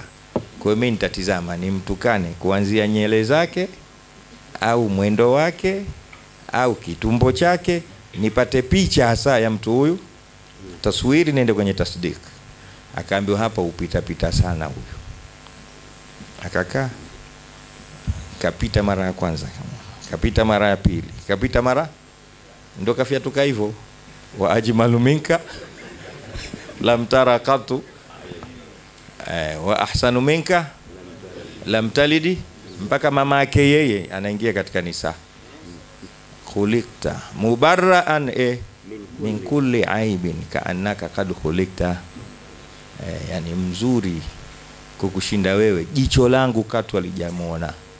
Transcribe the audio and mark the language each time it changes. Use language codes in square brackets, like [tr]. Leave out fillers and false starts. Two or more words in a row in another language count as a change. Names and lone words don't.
[sw] Kwa hiyo mimi nitatizama nimtukane kuanzia nyele zake au mwendo wake au kitumbo chake, nipate picha hasa ya mtu huyu, taswiri niende kwenye tasdik. Akaambiwa hapa upita pita sana huyu. Akakaa, kapita mara ya kwanza, kapita mara ya pili, kapita mara, ndo kafiatuka hivyo. [ar] وأجمل منك لم تر قط وأحسن منك لم تلد, [sw] mpaka mama yake yeye anaingia katika nisa. [ar] خلقت مبرأ من كل عيب كأنك قد خلقت, [sw] yani mzuri kukushinda wewe, jicho langu katu alijamuona.